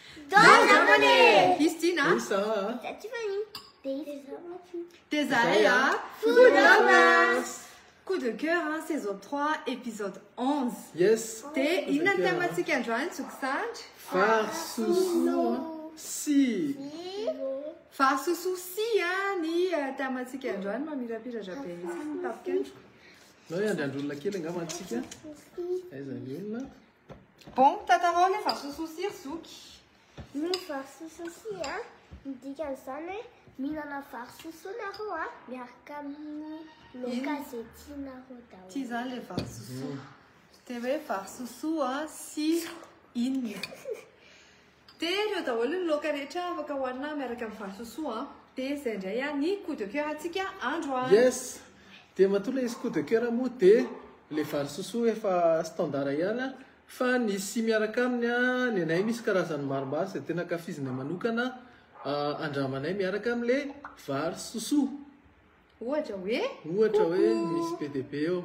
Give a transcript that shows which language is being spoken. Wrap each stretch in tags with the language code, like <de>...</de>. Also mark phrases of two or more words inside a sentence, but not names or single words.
<fr>japonais. Christina. Lisa. Desaya.</fr> <en>Food lovers.</en> <fr>Coup de cœur, hein, saison 3, épisode 11. Yes.</fr> <mg>Te inona tematsika androany tsokisandry? Farsoso si. Farsoso si ny tematsika androany mamirapiratra be mihitsy tapikandroko. Nao andrandrolona kely angamba antsika. Aiza ny olona? Bon, tantarao le farsoso si ry zoky. Ny farsoso midika an'izany hoe mihinana farsoso nareo miaraka amin'ny gazety-nareo daholo. Ty zany le farsoso. Te hoe farsoso si inona. Te ireo daholo ny laoka rehetra afaka hohanina miaraka amin'ny farsoso. Te izay indray ny</mg> <fr>coup de cœur</fr> <mg>antsika androany. Yes. Dia matola izy</mg> <fr>coup de cœur</fr> <mg>moa dia le farsoso efa standard ihany fa nisy miaraka aminy ny anay misy karazany maromaro izay tena ankafizinay manokana andramanay miaraka amin'le vary soso. Ohatra hoe misy PDB eo.</mg>